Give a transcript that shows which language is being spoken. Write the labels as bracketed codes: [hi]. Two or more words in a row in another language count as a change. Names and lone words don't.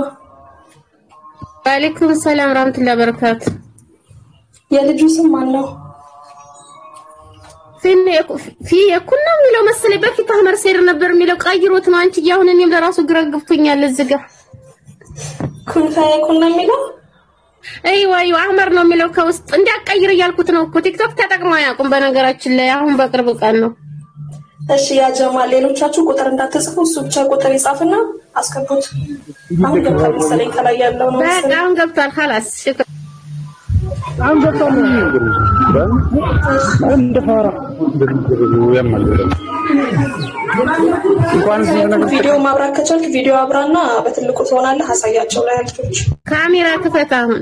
[ar] وعليكم السلام ورحمة الله وبركاته. [am] يا ልጁ ስም ማን ነው? في كنا የሚለው መሰለኝ በፊት አህመር ሰይር ነበር የሚለው ቀይሮት ነው አንቺ ያሁን እኔም ለራሱ ግራ ገብቶኛል እዚህ ጋር ኩና የሚለው አይዋ አህመር ነው የሚለው ከውስጥ እንዲያቀይር እያልኩት ነው እኮ ቲክቶክ ተጠቅመው ያቁም በነገራችን ላይ አሁን በቅርብ ቀን ነው እሺ ያ ጀማል ሌሎቻችሁ ቁጥር እንዳትጽፉ እሱ ብቻ ቁጥር ይጻፍና አስገቡት አሁን ገብቷል መሰለኝ ከላይ ያለው ነው በቃ አሁን ገብቷል [ar] خلاص شكرا [am] አሁን ገብቷል እንደ ፋራ ቪዲዮ ማብራት ከቻልክ ቪዲዮ አብራና በትልቁ ትሆናለህ አሳያቸው ላይ አልኩሽ ካሜራ ክፈት አሁን